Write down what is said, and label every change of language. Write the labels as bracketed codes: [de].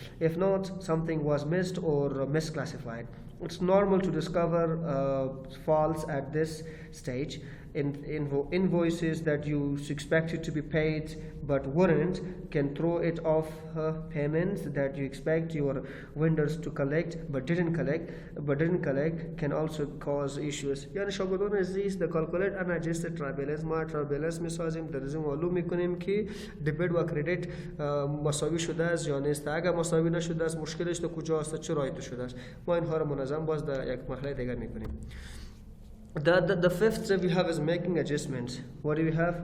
[en] If not, something was missed or misclassified. It's normal to discover faults at this stage. Invoices that you expected to be paid but weren't can throw it off. Payments that you expect your vendors to collect but didn't collect can also cause issues. [fa] یعنی شاگردان عزیز، [en] the calculate unadjusted trial balance [fa] ما trial balance میسازیم، در ازم معلوم میکنیم که دبیت و کردیت مساوی شده است یا نیست. اگر مساوی نشده است مشکلش تو کجا است، چه راهی تو شده است. ما اینها را منظم باز در یک مرحله دیگر میکنیم. [en] The fifth step we have is making adjustments. What do we have?